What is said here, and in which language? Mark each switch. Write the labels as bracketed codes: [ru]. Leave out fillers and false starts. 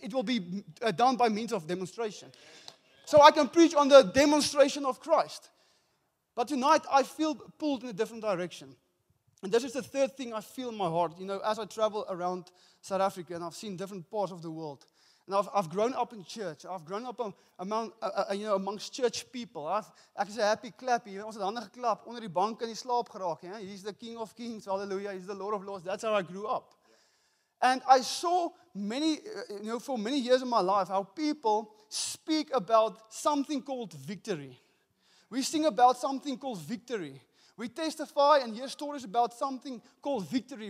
[en] It will be done by means of demonstration. So I can preach on the demonstration of Christ. But tonight I feel pulled in a different direction. And this is the third thing I feel in my heart. You know, as I travel around South Africa and I've seen different parts of the world. And I've grown up in church. I've grown up amongst church people. [af] Ek is 'n happy clappy. Ons het hande geklap onder die bank in die slaap geraak. [en] He's the King of Kings. Hallelujah. He's the Lord of Lords. That's how I grew up. And I saw for many years in my life, how people speak about something called victory. We sing about something called victory. We testify and hear stories about something called victory.